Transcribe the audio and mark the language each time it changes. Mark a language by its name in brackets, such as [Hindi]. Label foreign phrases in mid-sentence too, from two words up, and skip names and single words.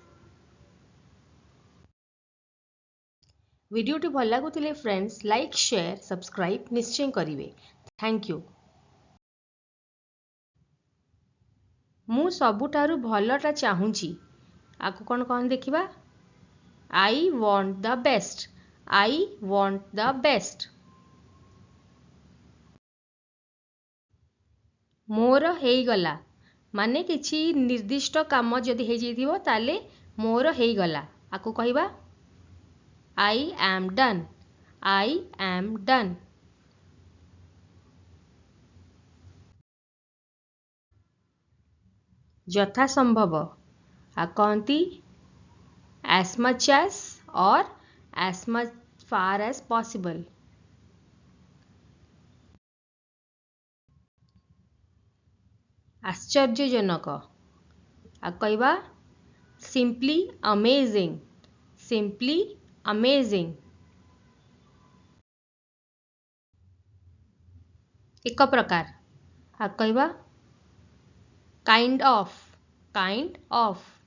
[Odia] ଭିଡିଓ ଭଲ ଲାଗିଲେ ଫ୍ରେଣ୍ଡସ [English] like share subscribe [Odia] ନିଶ୍ଚୟ କରିବେ। [English] Thank you. [Odia] ମୁଁ ସବୁଠାରୁ ଭଲଟା ଚାହୁଁଛି ଆଉ କଣ କଣ ଦେଖିବା [English] I want the best I want the best आई वांट द बेस्ट। [Odia] ମୋର ହୋଇଗଲା ମାନେ କିଛି ନିର୍ଦ୍ଦିଷ୍ଟ କାମ ଯଦି ହୋଇ ଯାଇଥିବ ତାହେଲେ ମୋର ହୋଇଗଲା ଆଉ କହିବା [English] I am done I am done. [Odia] ଯଥା ସମ୍ଭବ ଆଉ କହନ୍ତି [English] as much as or as much far as possible। [Odia] ଆଶ୍ଚର୍ଯ୍ୟଜନକ ଆଉ କହିବା [English] simply amazing simply amazing. [Odia] ଏକ ପ୍ରକାର ଆଉ କହିବା [English] kind of kind of.